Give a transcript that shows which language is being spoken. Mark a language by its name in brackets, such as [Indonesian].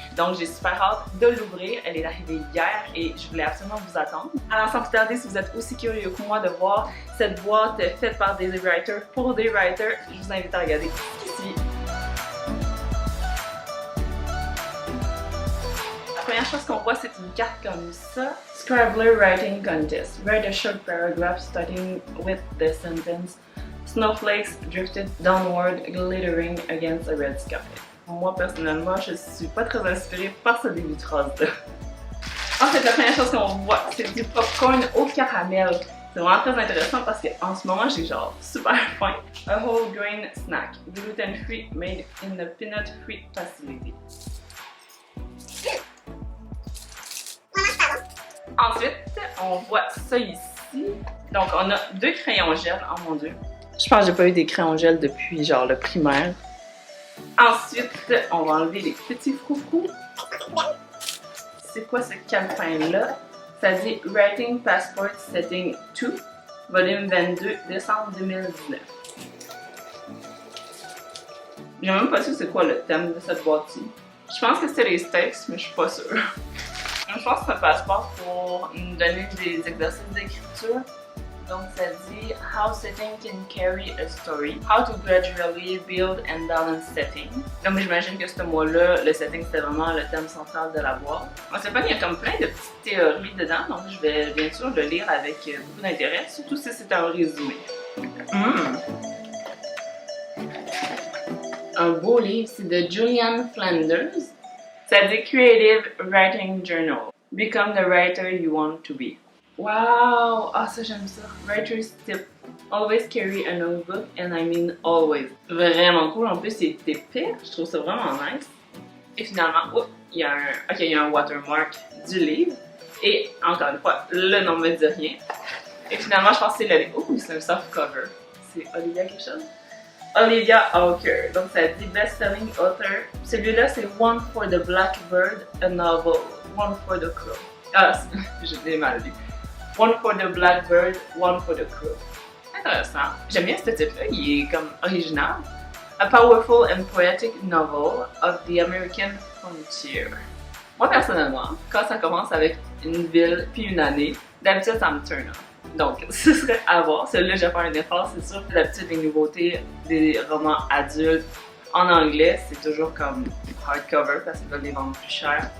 [French] Donc j'ai super hâte de l'ouvrir, elle est arrivée hier et je voulais absolument vous attendre. Alors sans plus tarder, si vous êtes aussi curieux que moi de voir cette boîte faite par des writers pour des writers, je vous invite à regarder ici. La première chose qu'on voit, c'est une carte comme ça. [English] Scribbler Writing Contest. Write a short paragraph starting with the sentence Snowflakes drifted downward, glittering against a red sky. [French] Moi, personnellement, je suis pas très inspirée par ce début de phrase-là. Ensuite, la première chose qu'on voit, c'est du popcorn au caramel. C'est vraiment très intéressant parce qu'en ce moment, j'ai genre super faim. [English] A whole grain snack, gluten-free, made in the peanut-free facility. [French] Ensuite, on voit ça ici. Donc, on a deux crayons gel. Oh mon dieu. Je pense que j'ai pas eu des crayons gel depuis genre le primaire. Ensuite, on va enlever les petits froufrous. C'est quoi ce calepin-là? Ça dit Writing Passport Setting 2, volume 22, décembre 2019. J'ai même pas su c'est quoi le thème de cette boîte-ci. Je pense que c'est les steaks, mais je suis pas sûre. Je pense que c'est un passeport pour nous donner des exercices d'écriture. Donc ça dit [English] How setting can carry a story, how to gradually build and balance setting. [French] Donc j'imagine que ce mois-là, le setting c'était vraiment le thème central de la boîte. On sait pas, il y a comme plein de petites théories dedans, donc je vais bien sûr le lire avec beaucoup d'intérêt, surtout si c'est un résumé. Un beau livre, c'est de Julian Flanders. Ça dit Creative Writing Journal. [English] Become the writer you want to be. Wow! [French] Ah, ça j'aime ça. [English] Writer's tip. Always carry a notebook, and I mean always. [French] Vraiment cool. En plus, c'est épais. Je trouve ça vraiment nice. Et finalement, oh, il y a un watermark du livre. Et encore une fois, le nom me dit rien. Et finalement, je pense que c'est le livre. Oh, c'est un soft cover. C'est Olivia quelque chose? Olivia Hawker. Donc ça dit Best-selling author. Celui-là, c'est One for the Blackbird, a novel. One for the Crow. Ah, j'ai mal lu. [English] One for the Blackbird, One for the Crow. [French] Intéressant. J'aime bien ce type-là, il est comme original. [English] A powerful and poetic novel of the American frontier. [French] Moi, personnellement, quand ça commence avec une ville puis une année, d'habitude, ça me turn off. Donc, ce serait à voir. Celui-là, je vais faire un effort, c'est sûr. D'habitude, les nouveautés des romans adultes en anglais, c'est toujours comme hardcover parce qu'ils veulent les vendre plus cher.